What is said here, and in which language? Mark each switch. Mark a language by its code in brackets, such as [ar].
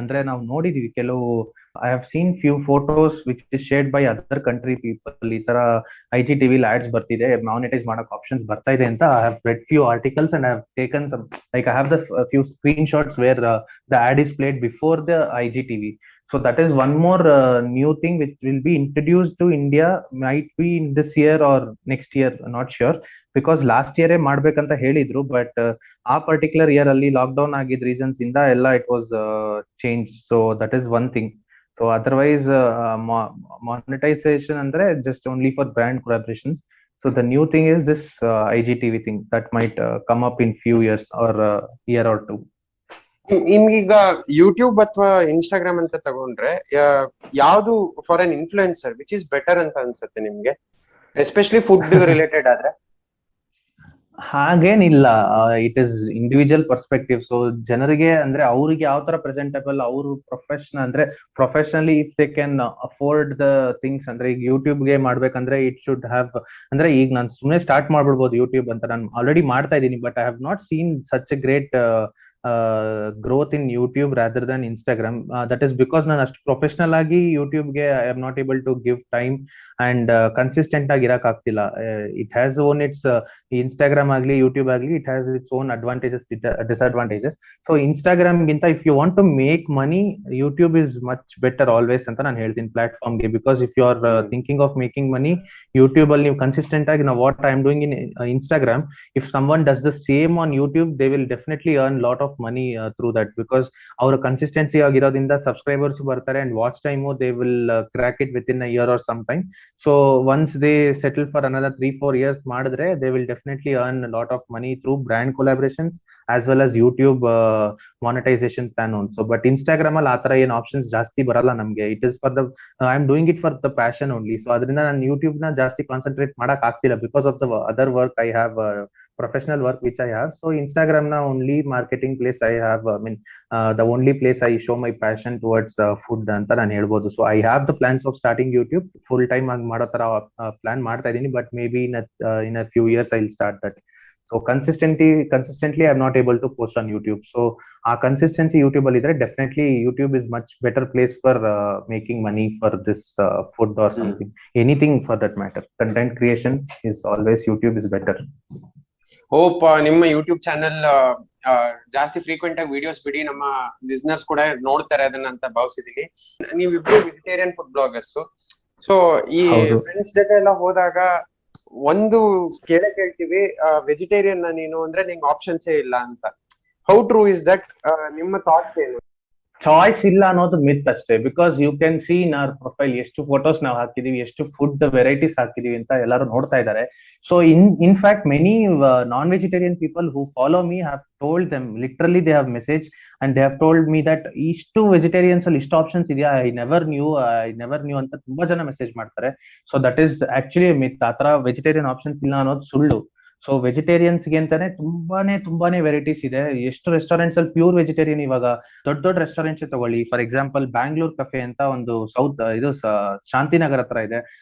[kn] ಅಂದ್ರೆ ನಾವು ನೋಡಿದೀವಿ ಕೆಲವು, [en] I have seen few photos which is shared by other country people. [kn] ಈ ತರ IGTV ಆಡ್ಸ್ ಬರ್ತಿದೆ, ಮಾನಿಟೈಸ್ ಮಾಡಕ್ ಆಪ್ಷನ್ಸ್ ಬರ್ತಾ ಇದೆ ಅಂತ [en] I have read few articles and I have taken some, like I have the few screen shots where the ad is played before the IGTV. So that is one more new thing which will be introduced to India, might be in this year or next year, not sure, because last year [kn] ಮಾಡ್ಬೇಕಂತ ಹೇಳಿದ್ರು, [en] but [kn] ಆ particular year ಅಲ್ಲಿ lockdown ಆಗಿದ್ reasons ಇಂದ ಎಲ್ಲ [en] It was change. So that is one thing. So otherwise monetization ಅಂದ್ರೆ just only for brand collaborations. So the new thing is this IGTV thing that might come up in few years or year or two. [kn] ನಿಮ್ಗೀಗ YouTube ಅಥವಾ Instagram ಅಂತ ತಗೊಂಡ್ರೆ ಯಾವ್ದು [en] for an influencer which is better [kn] ಅಂತ ಅನ್ಸುತ್ತೆ ನಿಮ್ಗೆ, especially food related ಆದ್ರೆ? ಹಾಗೇನಿಲ್ಲ, [en] It is individual perspective. [kn] So ಜನರಿಗೆ ಅಂದ್ರೆ ಅವ್ರಿಗೆ ಯಾವ ತರ ಪ್ರೆಸೆಂಟಬಲ್, ಅವರು professionally [en] If they can afford the things. [kn] ಅಂದ್ರೆ ಈಗ ಯೂಟ್ಯೂಬ್ಗೆ ಮಾಡ್ಬೇಕಂದ್ರೆ ಇಟ್ ಶುಡ್ ಹ್ಯಾವ್, ಅಂದ್ರೆ ಈಗ ನಾನು ಸುಮ್ಮನೆ ಸ್ಟಾರ್ಟ್ ಮಾಡ್ಬಿಡ್ಬೋದು ಯೂಟ್ಯೂಬ್ ಅಂತ, ನಾನು ಆಲ್ರೆಡಿ ಮಾಡ್ತಾ ಇದ್ದೀನಿ, [en] But I have not seen such a great growth in YouTube rather than Instagram. [kn] That is because ನಾನು ಅಷ್ಟು ಪ್ರೊಫೆಷನಲ್ ಆಗಿ ಯೂಟ್ಯೂಬ್ಗೆ [en] I am not able to give time [kn] and consistent ಆಗಿ ಇರಕ್ ಆಗ್ತಿಲ್ಲ. [en] it has own it's, [kn] Instagram ಆಗ್ಲಿ YouTube ಆಗ್ಲಿ, [en] It has its own advantages, disadvantages. So Instagram ಗಿಂತ if you want to make money, YouTube is much better always [kn] ಅಂತ ನಾನು ಹೇಳ್ತೀನಿ ಪ್ಲಾಟ್ಫಾರ್ಮ್ಗೆ. [en] because if you are thinking of making money, [kn] YouTube ಅಲ್ಲಿ ನೀವು consistent ಆಗಿ, [en] ನಾವು what I am doing in Instagram, if someone does the same on YouTube, they will definitely earn lot of money through that, because [kn] ಅವರ consistency ಆಗಿರೋದ್ರಿಂದ subscribers ಬರ್ತಾರೆ [en] and watch time they will crack it within a year or some time. So once they settle for another 3-4 years [kn] ಮಾಡಿದ್ರೆ, [en] they will definitely earn a lot of money through brand collaborations as well as YouTube monetization plan also. But Instagram [kn] ಅಲ್ಲಿ ಆತರ ಏನ್ options ಜಾಸ್ತಿ ಬರಲ್ಲ ನಮ್ಗೆ. [en] It is for the, I am doing it for the passion only. [kn] So ಅದರಿಂದ ನಾನು YouTube ನ ಜಾಸ್ತಿ ಕಾನ್ಸಂಟ್ರೇಟ್ ಮಾಡಕ್ ಆಗ್ತಿಲ್ಲ [en] Because of the other work I have, professional work which I have. So Instagram na only marketing place I have, I mean the only place I show my passion towards food anta [kn] ನಾನು ಹೇಳ್ಬೋದು. [en] So I have the plans of starting YouTube full time [kn] ಆಗಿ ಮಾಡೋ ತರ plan ಮಾಡ್ತಾ ಇದೀನಿ, [en] but maybe in a few years I'll start that. So consistently I'm not able to post on YouTube. So ಆ consistency YouTube ಅಲ್ಲಿ ಇದ್ರೆ definitely YouTube is much better place for making money for this food or something, anything for that matter. Content creation is always YouTube is better. [kn] Hope ನಿಮ್ಮ YouTube channel ಜಾಸ್ತಿ frequent ಆಗಿ videos ಬಿಡಿ, ನಮ್ಮ listeners ಕೂಡ ನೋಡ್ತಾರೆ ಅದನ್ನ ಅಂತ ಭಾವಿಸಿದೀನಿ. ನೀವಿಬ್ರು ವೆಜಿಟೇರಿಯನ್ ಫುಡ್ ಬ್ಲಾಗರ್ಸ್. ಸೊ ಈ ಫ್ರೆಂಡ್ಸ್ ಜೊತೆ ಎಲ್ಲ ಹೋದಾಗ ಒಂದು ಕೇಳ್ತೀವಿ, ವೆಜಿಟೇರಿಯನ್ ನೀನು ಅಂದ್ರೆ ನಿಂಗೆ ಆಪ್ಷನ್ಸೇ ಇಲ್ಲ ಅಂತ. [en] How true is that? [kn] ನಿಮ್ಮ ಥಾಟ್ಸ್ ಏನು? ಚಾಯ್ಸ್ ಇಲ್ಲ ಅನ್ನೋದು ಮಿತ್ ಅಷ್ಟೇ. [en] because you can see in our profile [kn] ಎಷ್ಟು ಫೋಟೋಸ್ ನಾವು ಹಾಕಿದೀವಿ, ಎಷ್ಟು ಫುಡ್ ವೆರೈಟೀಸ್ ಹಾಕಿದೀವಿ ಅಂತ ಎಲ್ಲರೂ ನೋಡ್ತಾ ಇದ್ದಾರೆ. [en] so in fact many non-vegetarian people who follow me have told them, literally they have messaged and they have told me that [kn] ಇಷ್ಟು ವೆಜಿಟೇರಿಯನ್ಸ್ ಅಲ್ಲಿ ಇಷ್ಟು ಆಪ್ಷನ್ಸ್ ಇದೆಯಾ, [en] I never knew [kn] ಅಂತ ತುಂಬಾ ಜನ ಮೆಸೇಜ್ ಮಾಡ್ತಾರೆ. [en] So that is actually myth. [kn] ಆತರ vegetarian options ಇಲ್ಲ ಅನ್ನೋದು ಸುಳ್ಳು. ಸೊ ವೆಜಿಟೇರಿಯನ್ಸ್ಗೆ ಅಂತಾನೆ ತುಂಬಾನೇ ವೆರೈಟೀಸ್ ಇದೆ. ಎಷ್ಟು ರೆಸ್ಟೋರೆಂಟ್ಸ್ ಅಲ್ಲಿ ಪ್ಯೂರ್ ವೆಜಿಟೇರಿಯನ್, ಇವಾಗ ದೊಡ್ಡ ರೆಸ್ಟೋರೆಂಟ್ಸ್ ತಗೊಳ್ಳಿ, ಫಾರ್ ಎಕ್ಸಾಂಪಲ್ ಬ್ಯಾಂಗ್ಳೂರ್ ಕೆಫೆ ಅಂತ ಒಂದು ಇದು ಶಾಂತಿನಗರ್ ಹತ್ರ ಇದೆ.